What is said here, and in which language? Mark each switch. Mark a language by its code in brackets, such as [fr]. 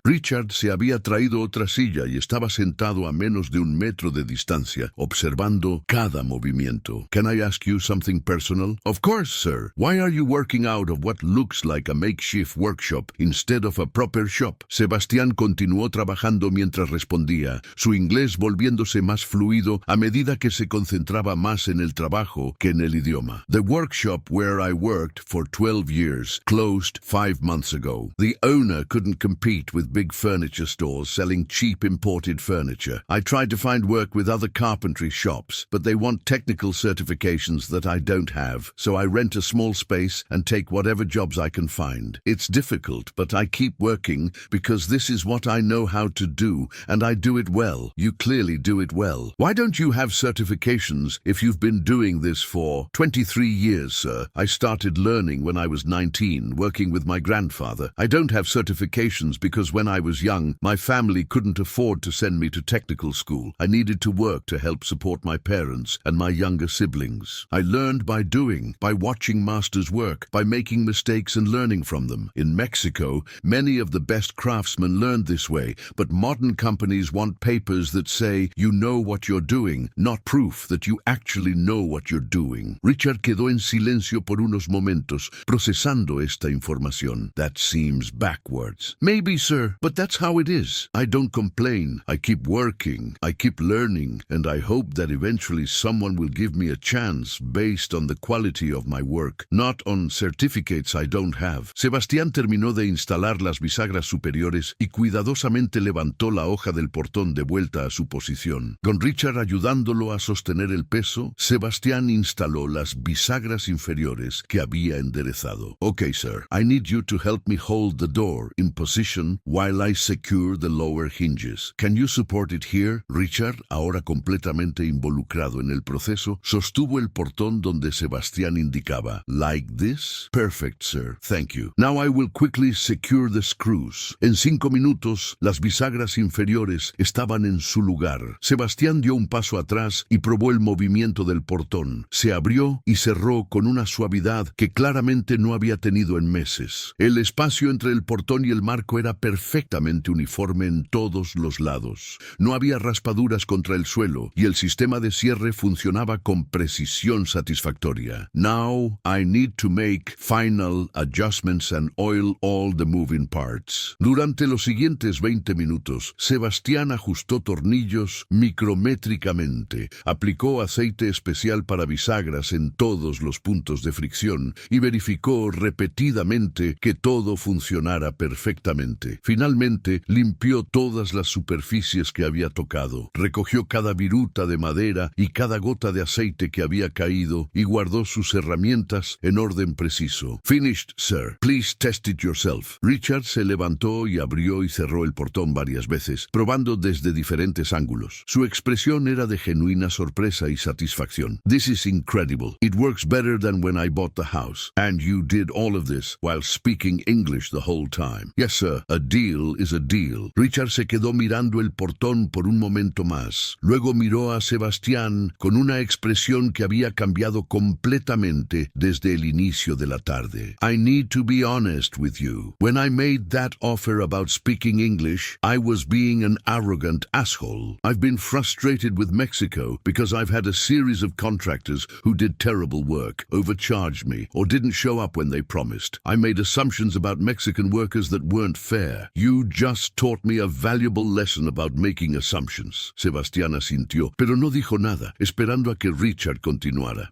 [es] Richard se había traído otra silla y estaba sentado a menos de 1 metro de distancia, observando cada movimiento. [en] Can I ask you something personal? Of course, sir. Why are you working out of what looks like a makeshift workshop instead of a proper shop? [es] Sebastián continuó trabajando mientras respondía, su inglés volviéndose más fluido a medida que se concentraba más en el trabajo que en el idioma. [en] The workshop where I worked for 12 years closed 5 months ago. The owner couldn't compete with big furniture stores selling cheap imported furniture. I tried to find work with other carpentry shops, but they want technical certifications that I don't have, so I rent a small space and take whatever jobs I can find. It's difficult, but I keep working because this is what I know how to do, and I do it well. You clearly do it well. Why don't you have certifications if you've been doing this for 23 years, sir? I started learning when I was 19, working with my grandfather. I don't have certifications because when I was young, my family couldn't afford to send me to technical school. I needed to work to help support my parents and my younger siblings. I learned by doing, by watching masters work, by making mistakes and learning from them. In Mexico, many of the best craftsmen learned this way, but modern companies want papers that say you know what you're doing, not proof that you actually know what you're doing. [es] Richard quedó en silencio por unos momentos, procesando esta información. [en] That seems backwards. Maybe, sir, but that's how it is. I don't complain. I keep working. I keep learning, and I hope that eventually someone will give me a chance based on the quality of my work, not on certificates I don't have. [es] Sebastián terminó de instalar las bisagras superiores y cuidadosamente levantó la hoja del portón de vuelta a su posición. Con Richard ayudándolo a sostener el peso, Sebastián instaló las bisagras inferiores que había enderezado. [en] Okay, sir, I need you to help me hold the door in position while I secure the lower hinges. Can you support it here? [es] Richard, ahora completamente involucrado en el proceso, sostuvo el portón donde Sebastián indicaba. [en] Like this? Perfect, sir. Thank you. Now I will quickly secure the screws. [es] En 5 minutos, las bisagras inferiores estaban en su lugar. Sebastián dio un paso atrás y probó el movimiento del portón. Se abrió y cerró con una suavidad que claramente no había tenido en meses. El espacio entre el portón y el marco era perfectamente uniforme en todos los lados. No había raspaduras contra el suelo y el sistema de cierre funcionaba con precisión satisfactoria. [en] Now I need to make final adjustments and oil all the moving parts. [es] Durante los siguientes 20 minutos, Sebastián ajustó tornillos micrométricamente, aplicó aceite especial para bisagras en todos los puntos de fricción y verificó repetidamente que todo funcionara perfectamente. Finalmente, limpió todas las superficies que había tocado, recogió cada viruta de madera y cada gota de aceite que había caído y guardó sus herramientas en orden preciso. [en] Finished, sir. Please test it yourself. [es] Richard se levantó y abrió y cerró el portón varias veces, probando desde diferentes ángulos. Su expresión era de genuina sorpresa y satisfacción. [en] This is incredible. It works better than when I bought the house. And you did all of this while speaking English the whole time. Yes, sir. A deal is a deal. [es] Richard se quedó mirando el portón por un momento más. Luego miró a Sebastián con una expresión que había cambiado completamente directamente desde el inicio de la tarde. [en] I need to be honest with you. When I made that offer about speaking English, I was being an arrogant asshole. I've been frustrated with Mexico because I've had a series of contractors who did terrible work, overcharged me, or didn't show up when they promised. I made assumptions about Mexican workers that weren't fair. You just taught me a valuable lesson about making assumptions. [es] Sebastián asintió, pero no dijo nada, esperando a que Richard continuara.